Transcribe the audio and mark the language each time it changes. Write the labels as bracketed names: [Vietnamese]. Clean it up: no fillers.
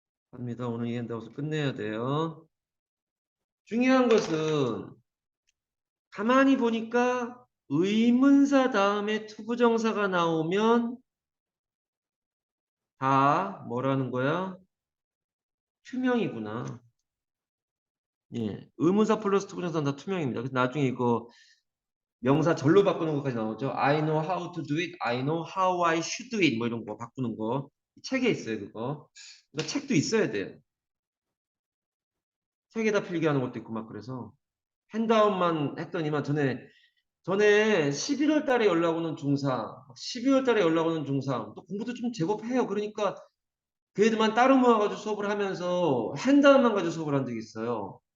[Korean] 갑니다. 오늘 이 핸드아웃을 끝내야 돼요. 중요한 것은 가만히 보니까 의문사 다음에 투부정사가 나오면 다 뭐라는 거야? 투명이구나. 예. 의문사 플러스 투부정사는 다 투명입니다. 그래서 나중에 이거 명사 절로 바꾸는 것까지 나오죠. [English] I know how to do it. I know how I should do it. [Korean] 뭐 이런 거 바꾸는 거. 책에 있어요, 그거. 그러니까 책도 있어야 돼요. 책에다 필기하는 것도 있고 막 그래서 핸드아웃만 했더니만 전에 11월 달에 연락 오는 중사, 12월 달에 연락 오는 중사, 또 공부도 좀 제법 해요. 그러니까 그 애들만 따로 모아가지고 수업을 하면서 핸드아웃만 가지고 수업을 한 적이 있어요.